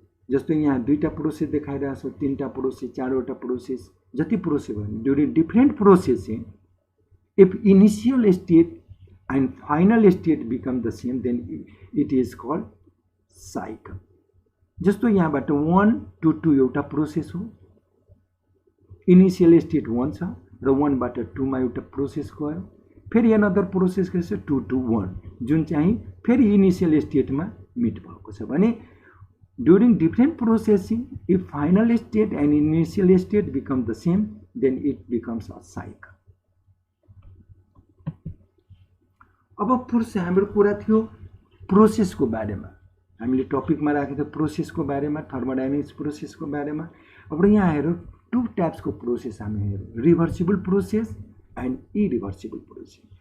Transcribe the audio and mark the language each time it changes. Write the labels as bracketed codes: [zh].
[ne] जस्तो यहाँ दुईटा प्रोसेस देखाइरहेको छ, तीनटा प्रोसेस, चारवटा प्रोसेस, जति प्रोसेस भयो [en] During different processing if initial state and final state become the same then it is called cycle. [ne] जस्तो यहाँबाट 1 to 2 एउटा प्रोसेस हो, इनिशियल स्टेट 1 छ र 1 बाट 2 मा एउटा प्रोसेस गयो, फेरि अनदर प्रोसेस के छ 2 to 1 जुन चाहिँ फेरि इनिशियल स्टेटमा मिट भएको छ। [en] भने during different processing if final state and initial state become the same then it becomes a cycle। [ne] अब पुरुष हाम्रो कुरा थियो प्रोसेसको बारेमा, हामीले टपिकमा राखेको थियो प्रोसेसको बारेमा, थर्मोडायनामिक्स प्रोसेसको बारेमा। अब यहाँ हेरौँ टु टाइप्सको प्रोसेस हामी हेरौँ, reversible process and irreversible process.